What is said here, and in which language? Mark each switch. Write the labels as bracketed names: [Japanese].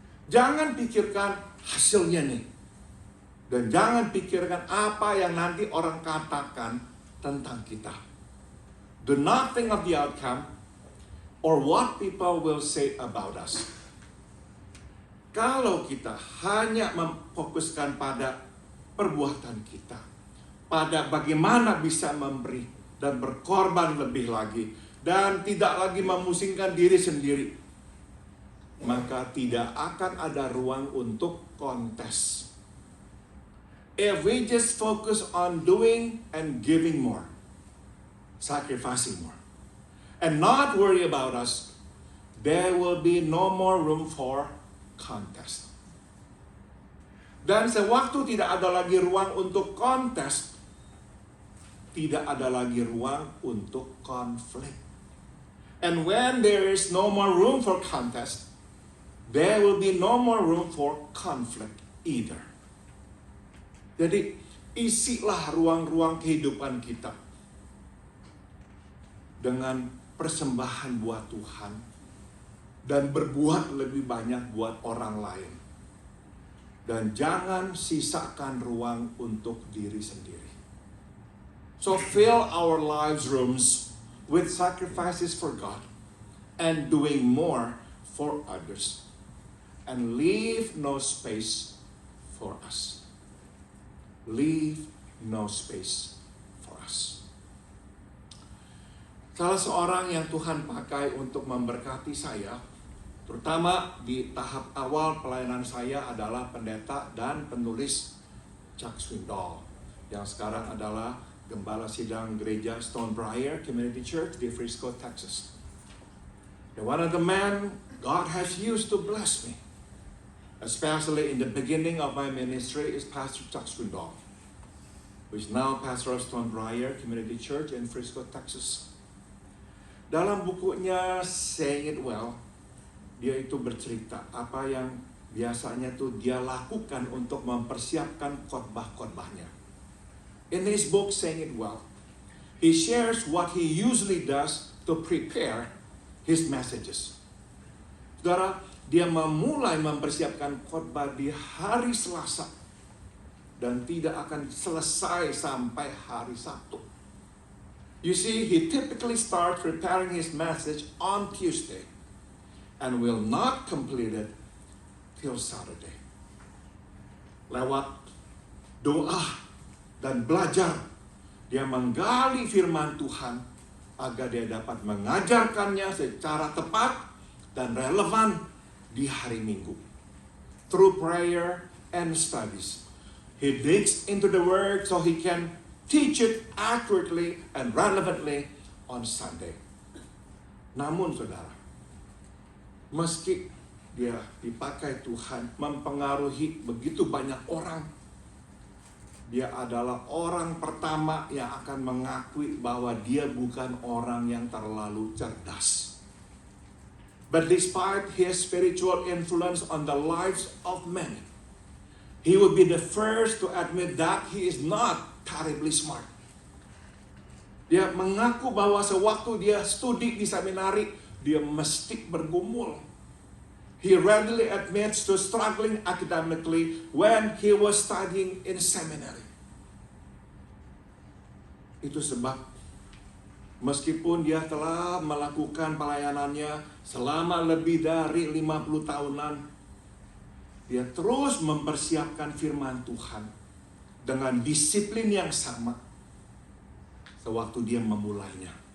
[Indonesian] Jangan pikirkan hasilnya nih. Dan jangan pikirkan apa yang nanti orang katakan tentang kita. [English] Do not think of the outcome or what people will say about us. [Indonesian] Kalau kita hanya memfokuskan pada perbuatan kita, pada bagaimana bisa memberi dan berkorban lebih lagi, dan tidak lagi memusingkan diri sendiri, maka tidak akan ada ruang untuk kontes. [English] If we just focus on doing and giving more, sacrificing more, and not worry about us, there will be no more room for contest. [Indonesian] Dan sewaktu tidak ada lagi ruang untuk kontes, tidak ada lagi ruang untuk konflik. [English] And when there is no more room for contest, there will be no more room for conflict either. [Indonesian] Jadi, isilah ruang-ruang kehidupan kita dengan persembahan buat Tuhan dan berbuat lebih banyak buat orang lain. Dan jangan sisakan ruang untuk diri sendiri. [English] So fill our lives' rooms with sacrifices for God and doing more for others, and leave no space for us. Leave no space for us. [Indonesian] Salah seorang yang Tuhan pakai untuk memberkati saya, terutama di tahap awal pelayanan saya, adalah pendeta dan penulis Chuck Swindoll. yang sekarang adalah Gembala Sidang Gereja Stonebriar Community Church di Frisco, Texas. [English] And one of the men God has used to bless me, especially in the beginning of my ministry, is Pastor Chuck Swindoll, who is now pastor of Stonebriar Community Church in Frisco, Texas. [Indonesian] Dalam bukunya Saying It Well, dia itu bercerita apa yang biasanya tuh dia lakukan untuk mempersiapkan khotbah-khotbahnya. [English] In his book Saying It Well, he shares what he usually does to prepare his messages. [Indonesian] Saudara, dia memulai mempersiapkan khotbah di hari Selasa dan tidak akan selesai sampai hari Sabtu. [English] You see, he typically starts preparing his message on Tuesday and will not complete it till Saturday. [Indonesian] Lewat doa dan belajar, dia menggali firman Tuhan agar dia dapat mengajarkannya secara tepat dan relevan di hari Minggu. [English] Through prayer and studies, he digs into the Word so he can teach it accurately and relevantly on Sunday. [Indonesian] Namun saudara, meski dia dipakai Tuhan mempengaruhi begitu banyak orang, dia adalah orang pertama yang akan mengakui bahwa dia bukan orang yang terlalu cerdas. [English] But despite his spiritual influence on the lives of many, he would be the first to admit that he is not terribly smart. [Indonesian] Dia mengaku bahwa sewaktu dia studi di seminari, dia mesti bergumul. [English] He readily admits to struggling academically when he was studying in seminary. [Indonesian] Itu sebab meskipun dia telah melakukan pelayanannya selama lebih dari 50 tahunan, dia terus mempersiapkan firman Tuhan dengan disiplin yang sama sewaktu dia memulainya.